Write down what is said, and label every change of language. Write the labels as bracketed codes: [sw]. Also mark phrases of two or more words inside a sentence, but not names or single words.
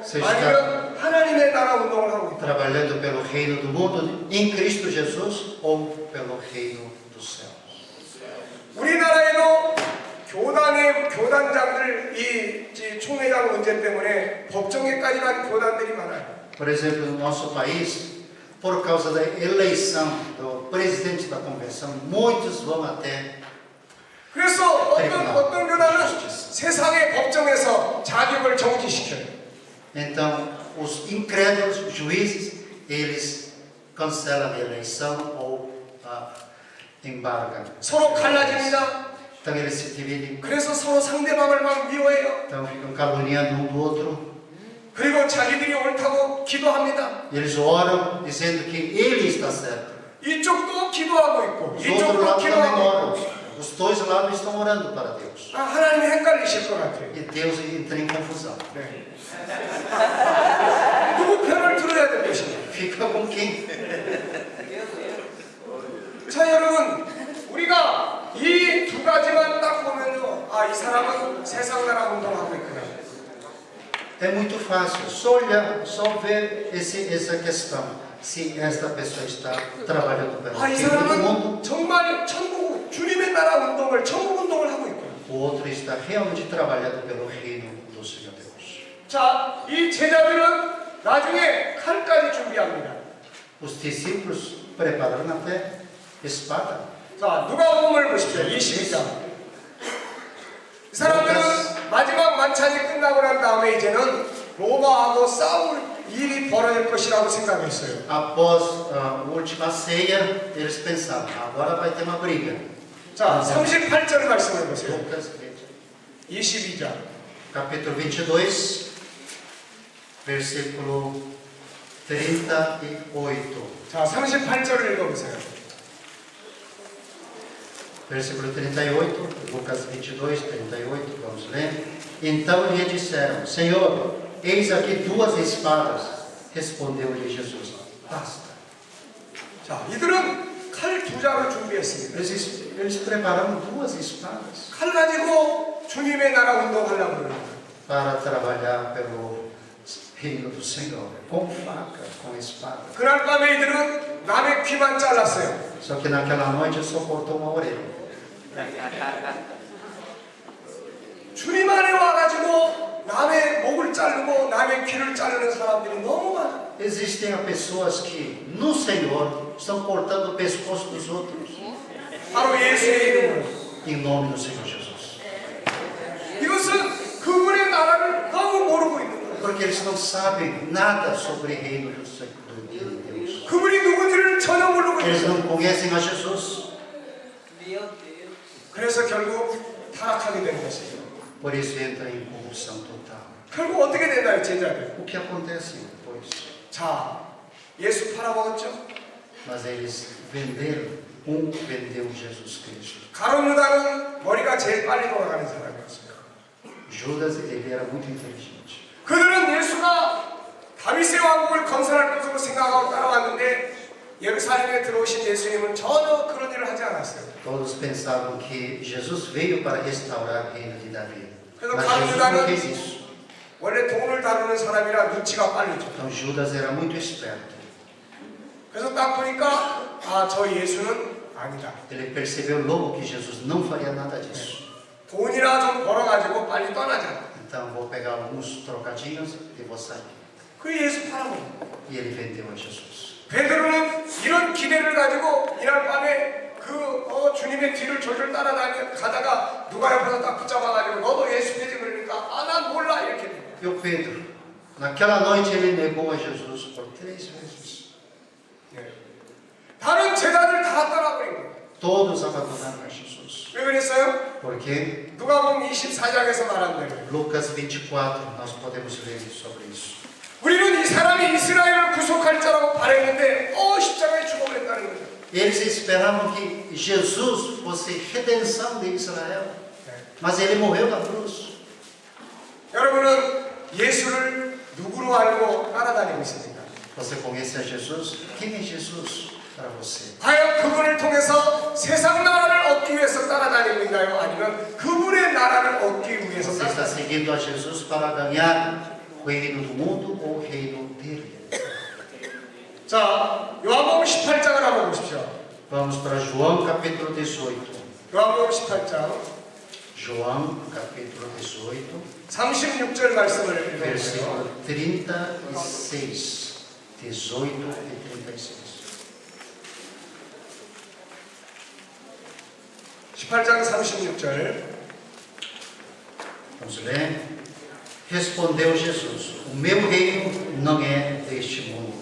[ko] 세상. 아니면 하나님의 나라 운동을 하고 있다. [pt] Trabalhando pelo reino do mundo em Cristo Jesus ou pelo reino dos céus? [ko] 우리나라에도 교단장들 이 총회장 문제 때문에 법정에까지 간 교단들이 많아요. [pt] Por exemplo, no nosso país, por causa da eleição do presidente da convenção, muitos vão até. [ko] 그래서 어떤 교단은 세상의 법정에서 자격을 정지시켜요. [pt] Então, os incrédulos, os juízes, eles cancelam a eleição ou embargam. [ko] 서로 갈라집니다. [pt] Então, eles se dividem, [ko] 그래서 서로 상대방을 막 미워해요. [pt] então ficam caluniando um do outro. [ko] 그리고 자기들이 옳다고 기도합니다. [pt] Eles oram dizendo que ele está certo. [ko] 이쪽도 기도하고 있고 [pt] Os outros [ko] 이쪽도 [pt] lados também [ko] 기도하고 [pt] oram. [ko] 있고. [pt] Os dois lados estão orando para Deus. [ko] 하나님이 헷갈리실 것 같아요. [pt] E Deus entra em confusão. [ko] 네. 누구 편을 들어야 될 것이냐. [pt] Fica com quem? [ko] 자, 여러분, 우리가 이 두 가지만 딱 보면요, 이 사람은 세상 나라 운동하고 있구나. [pt] É muito fácil. Só olhar, só ver essa questão. Se esta pessoa está trabalhando pelo [ko] 이 [pt] reino do [ko] 사람은 [pt] mundo, [ko] 정말 천국 주님의 나라 운동을 천국 운동을 하고 있구나. [pt] o outro está realmente trabalhando pelo reino do Senhor Deus. [ko] 자, 이 제자들은 나중에 칼까지 준비합니다. [pt] Os discípulos prepararam até espada. [ko] 자, 누가복음을 보십시오. 22장. 이 사람들은 마지막 만찬이 끝나고 난 다음에 이제는 로마하고 싸울 일이 벌어질 것이라고 생각했어요. [pt] Após a última ceia, eles pensavam, agora vai ter uma briga. [ko] 자, 38절 말씀을 보세요. Lucas 22장. [pt] capítulo 22, versículo 38. [ko] 자, 38절을 읽어보세요. [pt] Versículo 38, Lucas 22, 38, vamos ler. Então lhe disseram, Senhor, eis aqui duas espadas. Respondeu-lhe Jesus, basta. [ko] 자, 이들은 칼 두 자루 준비했습니다. [pt] Eles prepararam duas espadas [ko] 칼 가지고 주님의 나라 운동하려고 그러는 거예요. [pt] para trabalhar pelo reino do Senhor, com faca, com espada. [ko] 그날 밤에 이들은 남의 귀만 잘랐어요. [pt] Só que naquela noite só cortou uma orelha. [ko] 주님 안에 와가지고 남의 목을 자르고 남의 귀를 자르는 사람들이 너무 많아요. [pt] Existem pessoas que no Senhor estão cortando o pescoço dos outros [ko] 바로 예수의 이름으로. [pt] em nome do Senhor Jesus. [ko] 이것은 그분의 나라를 너무 모르고 있는 거예요. [pt] Porque eles não sabem nada sobre o reino do Senhor de Deus. [ko] 그분이 누군지를 전혀 모르고 [pt] Eles [ko] 있는 거예요. [pt] não conhecem a Jesus. [ko] 그래서 결국 타락하게 되는 것이죠. [pt] Por isso entra em corrupção total. [ko] 결국 어떻게 되나요, 제자들? [pt] O que acontece depois? [ko] 자, 예수 팔아먹었죠? [pt] Mas eles venderam, vendeu Jesus Cristo. [ko] 가룟 유다는 머리가 제일 빨리 돌아가는 사람이었어요. [pt] Judas, ele era muito inteligente. [ko] 그들은 예수가 다윗의 왕국을 건설할 것으로 생각하고 따라왔는데 예루살렘에 들어오신 예수님은 전혀 그런 일을 하지 않았어요. [pt] Todos pensavam que Jesus veio para restaurar o reino de Davi. Então, Mas Carlos Jesus Judas- não fez isso. [ko] 원래 돈을 다루는 사람이라 눈치가 빠르죠. [pt] Então Judas era muito esperto. [ko] 그래서 딱 보니까 저 예수는 아니다. [pt] Ele percebeu logo que Jesus não faria nada disso. [ko] 돈이나 좀 벌어가지고 빨리 떠나자. [pt] Então vou pegar alguns trocadinhos e vou sair. [ko] 그 예수 팔아먹어. [pt] E ele vendeu a Jesus. [ko] 베드로는 이런 기대를 가지고 이날 밤에 주님의 뒤를 졸졸 가다가 누가 옆에서 딱 붙잡아가지고 너도 예수 되지 그러니까 난 몰라 이렇게 돼요. [pt] E o Pedro, naquela noite ele negou a Jesus por 3 vezes. [ko] 다른 제자들 다 떠나버린 거예요. [pt] Todos abandonaram a Jesus. [ko] 왜 그랬어요? [pt] Porque [ko] 누가복음 24장에서 말한 대로 [pt] Lucas 24, nós podemos ler sobre isso. [ko] 우리는 이 사람이 이스라엘을 구속할 자라고 바랬는데 십자가에 죽어버렸다는 거죠. [pt] Eles esperavam que Jesus fosse redenção de Israel, mas ele morreu na cruz. [ko] 여러분은 예수를 누구로 알고 따라다니고 있습니까? [pt] Você conhece a Jesus? Quem é Jesus para você? [ko] 과연 그분을 통해서 세상 나라를 얻기 위해서 따라다니고 있나요? 아니면 그분의 나라를 얻기 위해서 [pt] Você está [ko] 따라다니고 [pt] seguindo a Jesus para ganhar o reino do mundo ou o reino dele? [ko] 자, 요한복음 18장을 한번 보십시오. [pt] Vamos para João capítulo 18. [ko] 요한복음 18장 [pt] João capítulo 18, [ko] 36절 말씀을 읽어보세요. [pt] versículo 36. 18 e 36. [ko] 18장 36절. [pt] Vamos ler. Respondeu Jesus: O meu reino não é deste mundo.